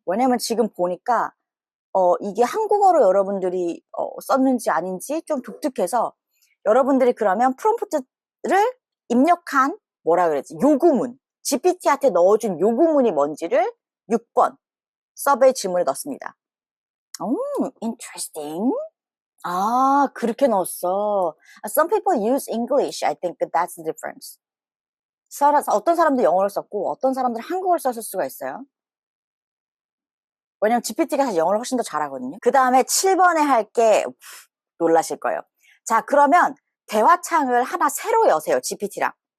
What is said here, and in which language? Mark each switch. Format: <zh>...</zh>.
<ko>왜냐면 지금 보니까 이게 한국어로 여러분들이 썼는지 아닌지 좀 독특해서 여러분들이 그러면 프롬프트를 입력한 뭐라 그랬지? 요구문. GPT한테 넣어준 요구문이 뭔지를 6번 서베이 질문에 넣습니다.</ko> <en>Interesting.</en> <ko>아, 그렇게 넣었어.</ko> <en>Some people use English. I think that's the difference.</en> <ko>어떤 사람들 영어를 썼고 어떤 사람들은 한국어를 썼을 수가 있어요. 왜냐면 GPT가 사실 영어를 훨씬 더 잘하거든요. 그 다음에 7번에 할 게 놀라실 거예요. 자, 그러면 대화창을 하나 새로 여세요. GPT랑.</ko>